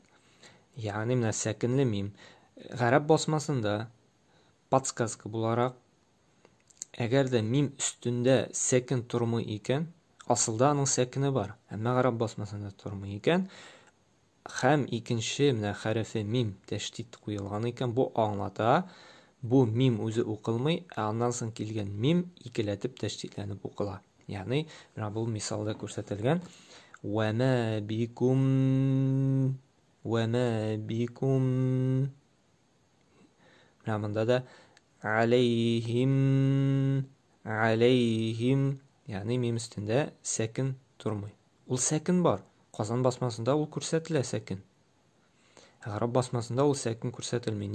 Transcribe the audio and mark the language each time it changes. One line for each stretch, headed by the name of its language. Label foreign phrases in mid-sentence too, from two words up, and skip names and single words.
Tatar: Yani менә сәкинле мим гарәп басмасында подсказка буларак, әгәр дә мим өстендә сәкин тормый икән, асылда аның сәкине бар, әмма гарәп басмасында тормый икән, һәм икенче менә хәрефе мим тәшдид куелган икән, бу аңлата, бу мим үзе укылмый, аннан соң килгән мим икеләтеп тәшдидләнеп укыла. Ягъни менә бу мисалда күрсәтелгән
Arabic: وما بكم وَمَا بِكُمْ
Tatar: менә монда да عَلَيْهِمْ ягъни мим өстендә сәкин тормый. Ул сәкин бар. Казан басмасында ул күрсәтелә сәкин. Гарәп басмасында ул сәкин күрсәтелмәй.